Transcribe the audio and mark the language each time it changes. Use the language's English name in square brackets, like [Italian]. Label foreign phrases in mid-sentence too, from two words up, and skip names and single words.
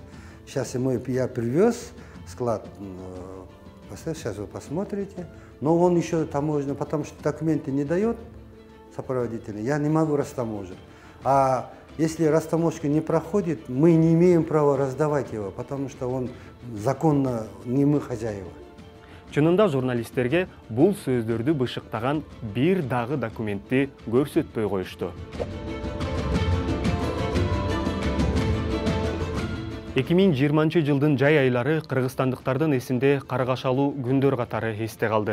[Russian] Сейчас я привез склад, сейчас вы посмотрите, но он еще таможенный, потому что документы не дает сопроводительный, я не могу растаможить. А если растаможка не проходит, мы не имеем права раздавать его, потому что он законно не мы хозяева. [Kyrgyz] Чынында журналисттерге бул сөздөрдү бышыктаган бир дагы документти көрсөтпөй коюшту. 2020 жылдын жай айлары кыргызстандыктардын эсинде каргашалуу күндөр катары эсте калды.